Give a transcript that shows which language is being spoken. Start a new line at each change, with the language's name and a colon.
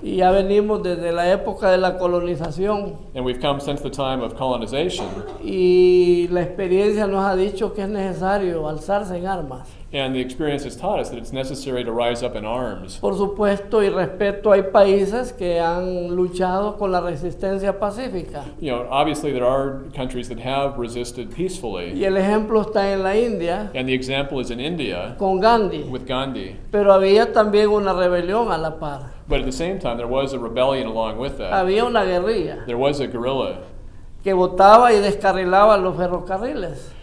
Spanish: Y ya venimos desde la época de la colonización
English: and we've come since the time of colonization.
Spanish: y la experiencia nos ha dicho que es necesario alzarse en armas.
English: And the experience has taught us that it's necessary to rise up in arms.
Spanish: Por supuesto y respeto, hay países que han luchado con la resistencia pacífica.
English: Obviously there are countries that have resisted peacefully,
Spanish: Y el ejemplo está en la India
English: and the example is in India
Spanish: con Gandhi.
English: with Gandhi.
Spanish: Pero había también una rebelión a la par.
English: But at the same time, there was a rebellion along with that.
Spanish: Había una guerrilla
English: There was a guerrilla
Spanish: que botaba y descarrilaba los ferrocarriles.